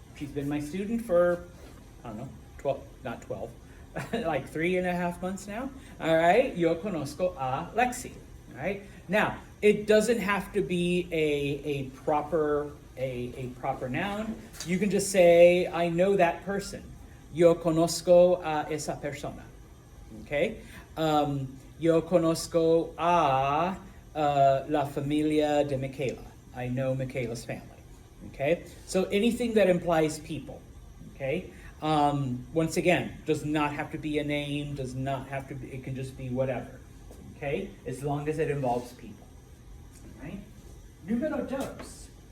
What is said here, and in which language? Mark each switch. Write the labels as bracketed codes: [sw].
[en] She's been my student for, I don't know, 12, not 12, like 3.5 months now. All right? [es] Yo conozco a Lexi. [en] All right? Now, it doesn't have to be a proper noun. You can just say, I know that person. [es] Yo conozco a esa persona. [en] Okay? [es] Yo conozco a la familia de Michaela. [en] I know Michaela's family. Okay? So anything that implies people. Okay? Once again, does not have to be a name, does not have to be, it can just be whatever. Okay? As long as it involves people. All right? [es] Numero dos.